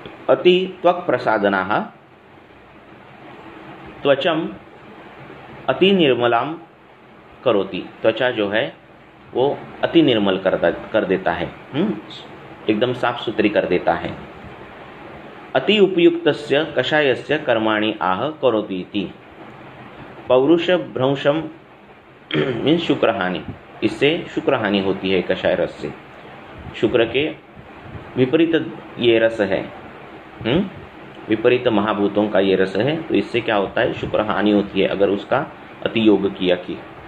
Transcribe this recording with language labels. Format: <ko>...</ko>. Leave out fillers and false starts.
<sa>अति त्वक प्रसादनाः, त्वचम अति निर्मलाम करोति,</sa> <hi>त्वचा जो है वो अति निर्मल कर देता है, एकदम साफ सुथरी कर देता है।</hi> <sa>अति उपयुक्तस्य कषायस्य कर्माणि आह करोति इति। पौरुष भ्रंशम</sa> <hi>मीन्स शुक्रहानि, इससे शुक्रहानि होती है कषाय रस से। शुक्र के विपरीत ये रस है, विपरीत महाभूतों का ये रस है, तो इससे क्या होता है? शुक्र हानि होती है अगर उसका अतियोग किया कि।</hi>